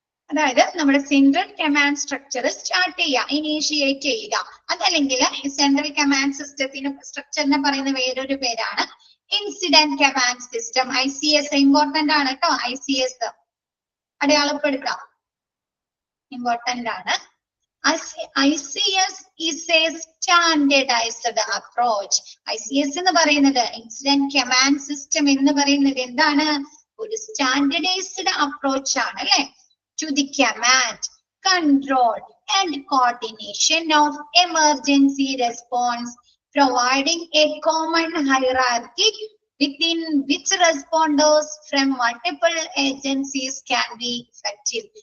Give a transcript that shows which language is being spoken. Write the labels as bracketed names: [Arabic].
[Malayalam] അതായത് നമ്മുടെ central command structure start ചെയ്യുക, ഇനീഷിയേറ്റ് ചെയ്യുക. അതല്ലെങ്കിൽ സെൻട്രൽ കമാൻഡ് സിസ്റ്റത്തിന് സ്ട്രക്ചറിനെ പറയുന്ന വേറൊരു പേരാണ് incident command system. ICS important ആണ് കേട്ടോ. ICS അടയാളപ്പെടുത്താം, ഇമ്പോർട്ടന്റ് ആണ്. [English] ICS is a standardized approach. [Malayalam] ICS എന്ന് പറയുന്നത്, ഇൻസിഡന്റ് കമാൻഡ് സിസ്റ്റം എന്ന് പറയുന്നത് എന്താണ്? ഒരു സ്റ്റാൻഡർഡൈസ്ഡ് അപ്രോച്ച് ആണ് അല്ലെ. [English] To the command, control and coordination of emergency response, providing a common hierarchy within which responders from multiple agencies can be effective.